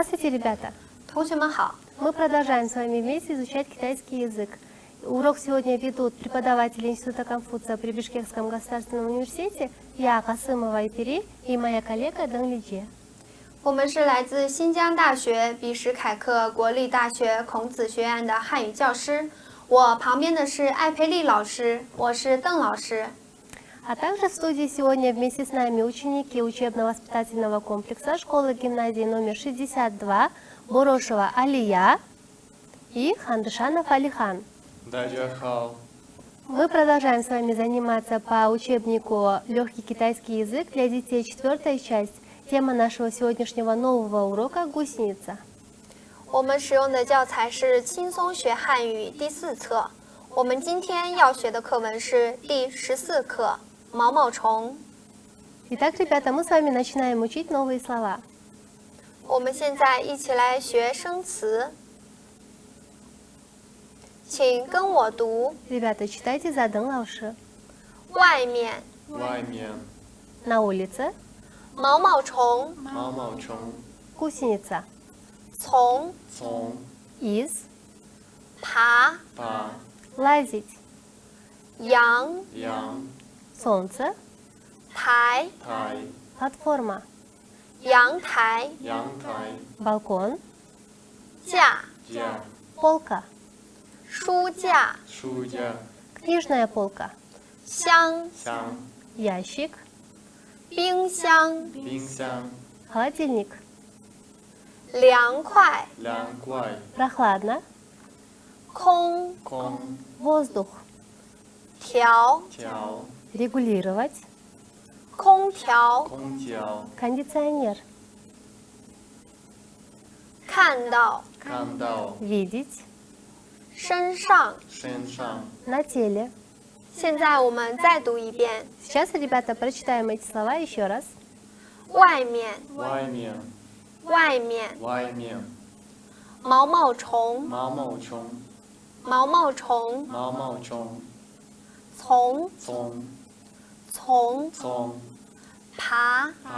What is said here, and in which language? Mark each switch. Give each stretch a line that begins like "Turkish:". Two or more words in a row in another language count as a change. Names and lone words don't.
Russian: ребята!
Chinese: 同学们好，
Russian: Мы продолжаем с вами вместе изучать китайский язык. Урок сегодня ведут преподаватели Института Конфуция при Бишкекском государственном университете, я, Касымова Ипери, и моя коллега Дэн Лидже.
Chinese: 我们是来自新疆大学比什凯克国立大学孔子学院的汉语教师。我旁边的是艾培丽老师，我是邓老师。
Russian: А также в студии сегодня вместе с нами ученики учебно-воспитательного комплекса школы-гимназии номер 62 Борошева Алия и Хандышанов Алихан. Мы продолжаем с вами заниматься по учебнику «Легкий китайский язык» для детей, 4-я часть. Тема нашего сегодняшнего нового урока – гусеница.
Chinese: 我们使用的教材是轻松学汉语第4册。我们今天要学的课文是第14课毛毛虫。
Russian: Итак, ребята, мы с вами начинаем учить новые слова.
Chinese: 我们现在一起来学生词，请跟我读
Russian: Ребята, читайте за Дэн Лауши.
Chinese: 外面
Russian: На улице
Chinese: 毛毛虫
Russian: гусеница.
Chinese: 从
Russian: Из
Chinese: 爬
Russian: лазить.
Chinese: 阳
Russian: Солнце,
Chinese: 台
Russian: платформа,
Chinese: 阳台
Russian: балкон,
Chinese: 架
Russian: полка,
Chinese: 书架
Russian: книжная полка,
Chinese: 箱
Russian: ящик,
Chinese: 冰箱
Russian: холодильник.
Chinese: 凉快
Russian: Прохладно,
Chinese: 空
Russian: воздух,
Chinese: 调
Russian: регулировать,
Chinese: 空调
Russian: кондиционер,
Chinese: 看到
Russian: видеть,
Chinese: 身上。
Russian: на теле.
Chinese: 现在我们再读一遍
Russian: Сейчас, ребята, прочитаем эти слова еще раз.
Chinese: 外面外面毛毛虫毛毛虫从爬